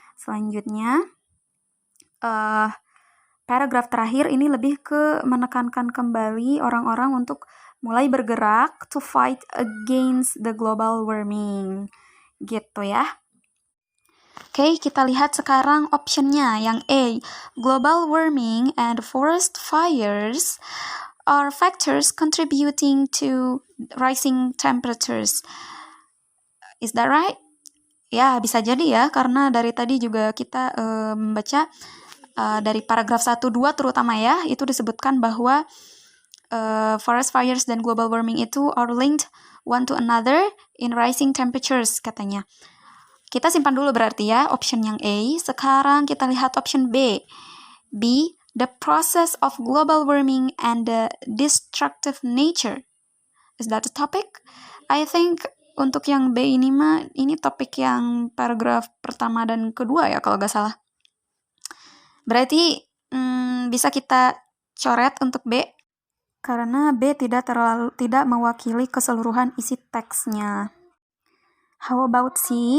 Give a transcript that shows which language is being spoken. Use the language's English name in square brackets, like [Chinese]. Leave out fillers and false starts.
[Indonesian] Selanjutnya paragraf terakhir ini lebih ke menekankan kembali orang-orang untuk mulai bergerak [English] to fight against the global warming [Indonesian] gitu ya. Oke, kita lihat sekarang optionnya. Yang [English] A, global warming and forest fires are factors contributing to rising temperatures. Is that right? [Indonesian] Ya, bisa jadi ya, karena dari tadi juga kita membaca dari paragraf 1-2 terutama ya, itu disebutkan bahwa forest fires dan global warming itu [English] are linked one to another in rising temperatures [Indonesian] katanya. Kita simpan dulu berarti ya option yang A. Sekarang kita lihat option B. [English] B, the process of global warming and the destructive nature. Is that the topic? I think [Indonesian] untuk yang B ini ini topik yang paragraf pertama dan kedua ya kalau nggak salah. Berarti bisa kita coret untuk B karena B tidak mewakili keseluruhan isi teksnya. [English] How about C?